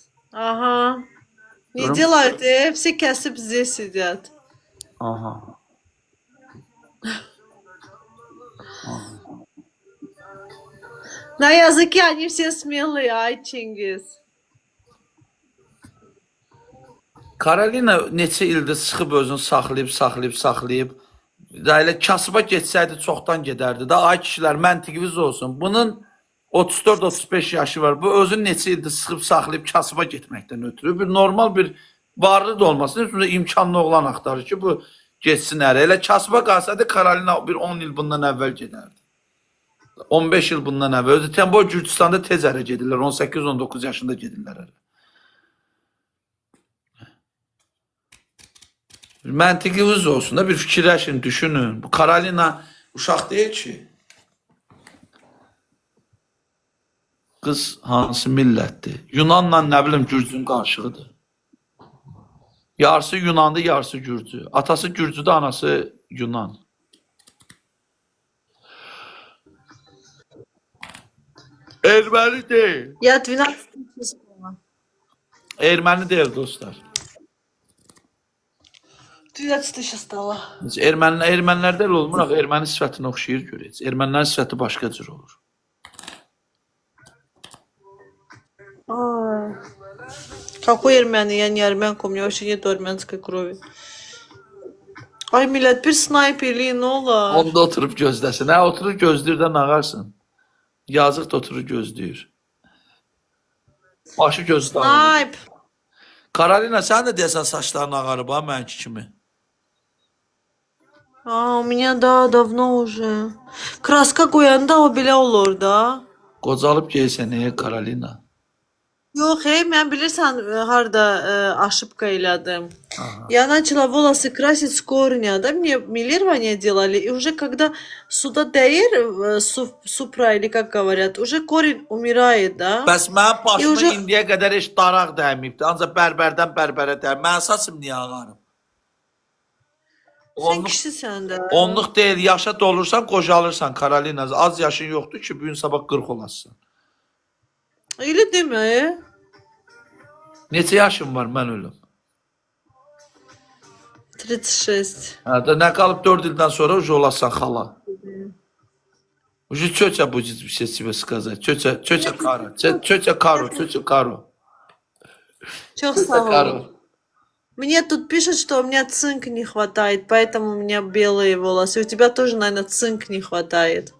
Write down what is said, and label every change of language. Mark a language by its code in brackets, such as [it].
[ru] Ага. Не [az] Durun. [ru] делают, все kesip здесь сидят. Aha. На языке они все смелые, ай Çingiz. [az] Karolina neçə ildir sıxıb özünü saxlayıb. Da elə kasıba getsəydi çoxdan gedərdi. Da ay kişilər məntiqiniz olsun. Bunun 34-35 yaşı var. Bu özünü neçə ildir sıxıb saxlayıb kasıba getməkdən ötürü bir normal bir varlı da olmasın. Üstündə imkanlı oğlan axtarır ki, bu getsin ərə. Elə kasıba qalsaydı Karolina bir 10 il bundan əvvəl gedərdi. 15 il bundan əvvəl. Özü Tembo Gürcüstanda tez ərə gedirlər. 18-19 yaşında gedirlər ərə. Məntiqiniz olsun da bir fikirləşin, düşünün. Bu Karolina uşaq deyil ki. Qız hansı millətdir? Yunanla nə bilim Gürcünün qarşığıdır. Yarısı Yunandı, yarısı Gürcü. Atası Gürcüdür, anası Yunan. Erməni deyil. [ru] Я 12 числа. [az] Erməni deyil dostlar. 12 yaşa stala. Ermənilər də olmur, axı erməni sifətinə oxşayır görək. Ermənilərin sifəti başqa cür olur. [ru] Ай. Какой армян? Я не армянка, у меня вообще нет армянской крови. [az] Ay millet bir sniperliğin ne olar? Onda oturub gözləsin. Hə, oturur gözləyir də nağarsın. Yazıq da oturur gözləyir. Başı gözü dağılır. Snipe. Karolina, sən də deyəsən saçların ağarıb ha, mənki kimi. [ru] У меня да, давно уже. [az] Kraska koyanda o bile olur da. Qocalıb geysən, Karolina. Yok mən bilirsən harda ошибка elədim. [ru] Я начала волосы красить с корня, да, мне милирование делали, и уже когда сюда дәйir, супра или как говорят, уже корень умирает, да. [az] Bəs mənim başıma [ru] уже- [az] indiyə qədər heç daraq dəyməyibdi. Ancaq bərbərdən bərbərə dəyib. Mən saçım niyə ağarım? Sen kişisən də. Onluq deyil, yaşa dolursan, qocalırsan Karolina. Az yaşın yoxdur ki, bugün sabah 40 olasın. Öyle deme. Neçə yaşın var, mən ölüm. 36. Hə, da nə qalıb 4 ildən sonra ucu olasan xala. Ucu çöçə [ru] будет все тебе сказать. Çöçə karo. Çöçə karo, çöçə karo. [az] Çok sağ ol. [ru] Мне тут пишут, что у меня цинк не хватает, поэтому у меня белые волосы. У тебя тоже, наверное, цинк не хватает.